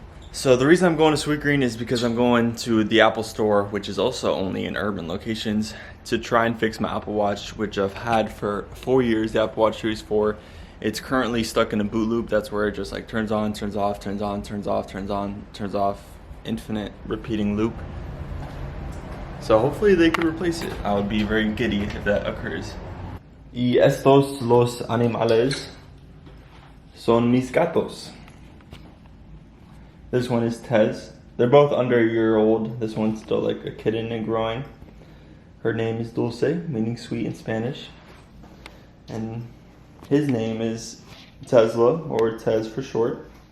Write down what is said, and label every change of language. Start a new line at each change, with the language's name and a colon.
English: So the reason I'm going to Sweetgreen is because I'm going to the Apple store, which is also only in urban locations, to try and fix my Apple Watch, which I've had for 4 years, the Apple Watch Series 4. It's currently stuck in a boot loop. That's where it just turns on, turns off, turns on, turns off, turns on, turns off, infinite repeating loop. So hopefully they could replace it. I would be very giddy if that occurs.
Spanish: Y estos los animales son mis gatos.
English: This one is Tez. They're both under a year old. This one's still a kitten and growing. Her name is Dulce, meaning sweet in Spanish. And his name is Tesla, or Tez for short.